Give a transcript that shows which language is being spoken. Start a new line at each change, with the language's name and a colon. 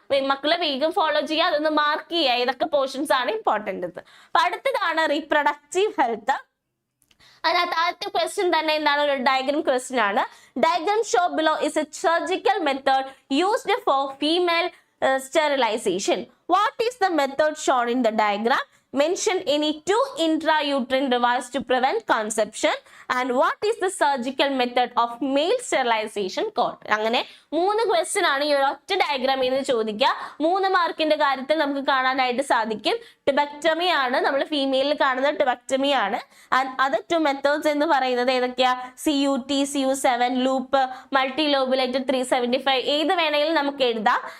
Malayalam: മക്കളെ വേഗം ഫോളോ ചെയ്യുക, അതൊന്ന് മാർക്ക് ചെയ്യുക. ഇതൊക്കെ പോർഷൻസ് ആണ് ഇമ്പോർട്ടന്റ്. അപ്പൊ അടുത്തതാണ് റീപ്രൊഡക്റ്റീവ് ഹെൽത്ത്. അതിനകത്ത് ആദ്യത്തെ ക്വസ്റ്റ്യൻ തന്നെ എന്താണ്? ഒരു ഡയഗ്രാം ക്വസ്റ്റ്യൻ ആണ്.
English: Diagram show below is a surgical method used for female sterilization. What is the method shown in the diagram? Mention any 2 intrauterine devices to prevent conception, and what is the surgical method of male sterilization called?
Malayalam: അങ്ങനെ 3 question ആണ് ഈ ഒറ്റ ഡയഗ്രാമിൽ നിന്ന് ചോദിക്കുക. 3 മാർക്കിന്റെ കാര്യത്തിൽ നമുക്ക് കാണാനായിട്ട് സാധിക്കും. ടുബക്ടമി ആണ്, നമ്മൾ ഫീമെയിലിൽ കാണുന്ന ടുബക്ടമി ആണ്. ആൻഡ് അതർ 2 മെത്തേഡ്സ് എന്ന് പറയുന്നത് ഏതൊക്കെയാ? CUT, CU7, ലൂപ്പ്, മൾട്ടി ലോബുലേറ്റഡ് 375, ഏത് വേണമെങ്കിലും നമുക്ക് എഴുതാം.